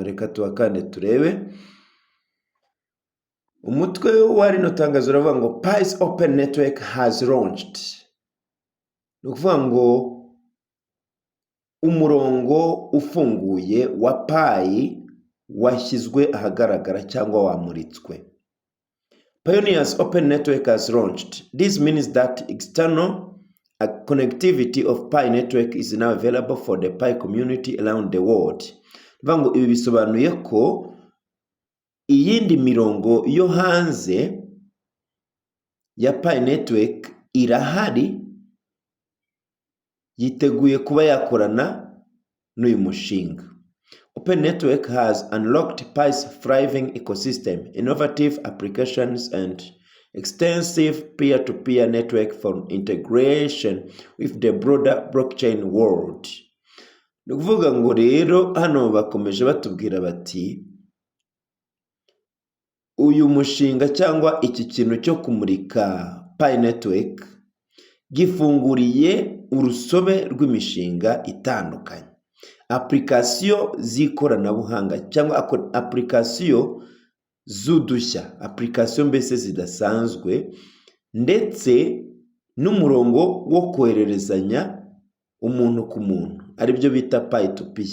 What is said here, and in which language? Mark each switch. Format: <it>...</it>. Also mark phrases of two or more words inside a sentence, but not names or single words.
<rw>Reka tuhakande turebe. Umutwe wa rino tangazo uravuga ngo</rw> <en>Pi's Open Network has launched.</en> <rw>Ni ukuvuga ngo umurongo ufunguye wa Pi washyizwe ahagaragara cyangwa wamuritswe.</rw> <en>Pioneer's Open Network has launched. This means that external connectivity of Pi network is now available for the Pi community around the world.</en> <rw>Bivuga ngo ibi bisobanuye ko iyindi mirongo yo hanze ya Pi network irahari, yiteguye kuba yakorana n'uyu mushinga.</rw> <en>Open Network has unlocked Pi's thriving ecosystem, innovative applications, and extensive peer-to-peer network for integration with the broader blockchain world.</en> <rw>Ni ukuvuga ngo rero hano bakomeje batubwira bati uyu mushinga cyangwa iki kintu cyo kumurika Pi network gifunguriye urusobe rw'imishinga itandukanye, application z'ikoranabuhanga cyangwa application z'udushya, application mbese zidasanzwe, ndetse n'umurongo wo kohererezanya umuntu ku muntu, aribyo bita Pi to P.</rw>